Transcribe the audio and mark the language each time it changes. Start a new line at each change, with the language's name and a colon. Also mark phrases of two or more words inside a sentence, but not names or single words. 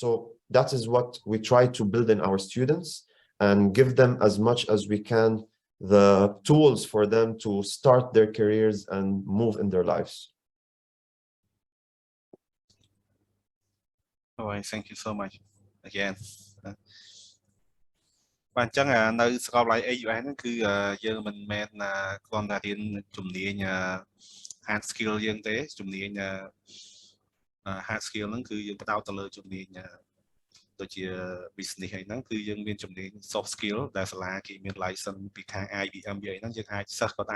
English: So that is what we try to build in our students and give them as much as we can the tools for them to start their careers and move in their lives. All right, thank you so much again.
Khmer: បាទអញ្ចឹងនៅសាកលវិទ្យាល័យ AUS ហ្នឹងគឺយើងមិនមែនគ្រាន់តែរៀនជំនាញ
English: hard skill
Khmer: យើងទេជំនាញ
English: hard skill
Khmer: ហ្នឹងគឺយើងផ្ដោតទៅលើជំនាញដូច ជា business អីហ្នឹងគឺយើងមានជំនាញ
English: soft skill
Khmer: ដែលសាលាគេមាន license ពីខាង IBM អីហ្នឹងយើងអាចសិស្សគាត់អាច